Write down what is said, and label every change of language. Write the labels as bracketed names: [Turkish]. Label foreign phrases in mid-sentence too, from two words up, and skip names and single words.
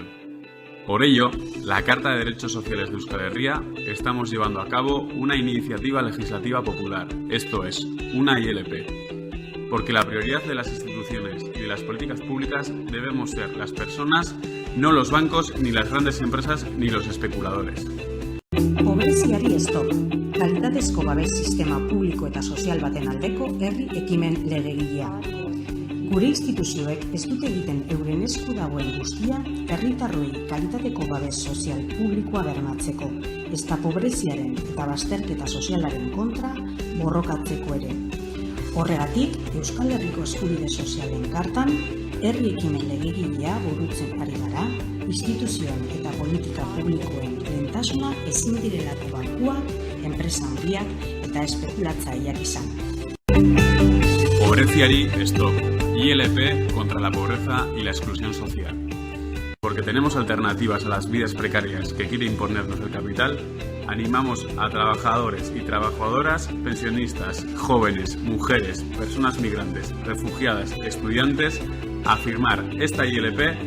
[Spanish] Por ello, la Carta de Derechos Sociales de Euskal Herria estamos llevando a cabo una iniciativa legislativa popular, esto es, una ILP, porque la prioridad de las instituciones y de las políticas públicas debemos ser las personas, no los bancos, ni las grandes empresas, ni los especuladores. [Basque] Pobreziari stop. Kalitatezko babes sistema publiko eta sozial baten aldeko herri ekimen legegilea. Gure instituzioek ez dute egiten euren esku dagoen guztia herritarroi kalitateko babes sozial publikoa bermatzeko, ezta pobreziaren eta bazterketa sozialaren kontra borrokatzeko ere. Horregatik, Euskal Herriko Eskubide Sozialen Kartan, herri ekimen legegilea burutzen ari gara, instituzioen eta politika publikoen lehentasuna ezin direlako bankuak, enpresa handiak eta espekulatzaileak izan. Pobreziari stop. [Spanish] ILP contra la pobreza y la exclusión social. Porque tenemos alternativas a las vidas precarias que quiere imponernos el capital, animamos a trabajadores y trabajadoras, pensionistas, jóvenes, mujeres, personas migrantes, refugiadas, estudiantes a firmar esta ILP